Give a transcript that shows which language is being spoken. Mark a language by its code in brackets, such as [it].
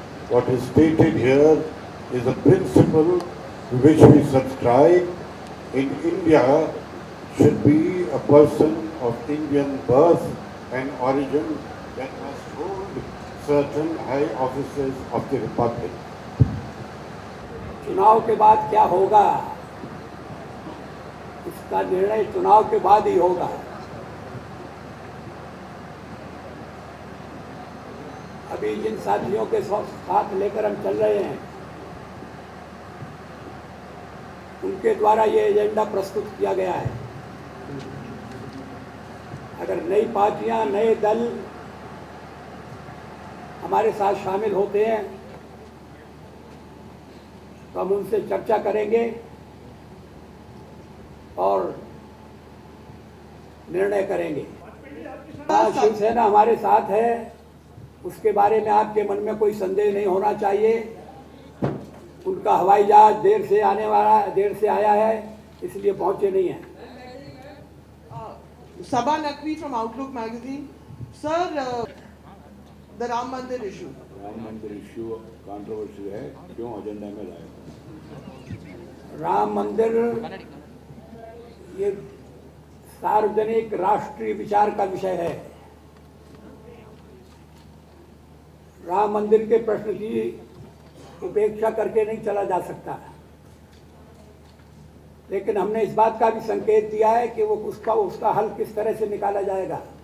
[en] What is stated here is a principle to which we subscribe. In India should be a person of Indian birth and origin that must hold certain high offices of the Republic. [hi] चुनाव के बाद क्या होगा, इसका निर्णय चुनाव के बाद ही होगा। अभी जिन साथियों के साथ लेकर हम चल रहे हैं, उनके द्वारा ये एजेंडा प्रस्तुत किया गया है। अगर नई पार्टियां, नए दल हमारे साथ शामिल होते हैं तो हम उनसे चर्चा करेंगे और निर्णय करेंगे। शिवसेना हमारे साथ है, उसके बारे में आपके मन में कोई संदेह नहीं होना चाहिए। उनका हवाई जहाज देर से आया है, इसलिए पहुंचे नहीं हैं। [en] Sabha Naqvi from Outlook magazine. Sir, the Ram Mandir issue. [hi] Ram मंदिर इश्यू कंट्रोवर्सी है, क्यों एजेंडा में लाया? राम मंदिर ये सार्वजनिक राष्ट्रीय विचार का विषय है। राम मंदिर के प्रश्न की उपेक्षा करके नहीं चला जा सकता, लेकिन हमने इस बात का भी संकेत दिया है कि वो उसका हल किस तरह से निकाला जाएगा।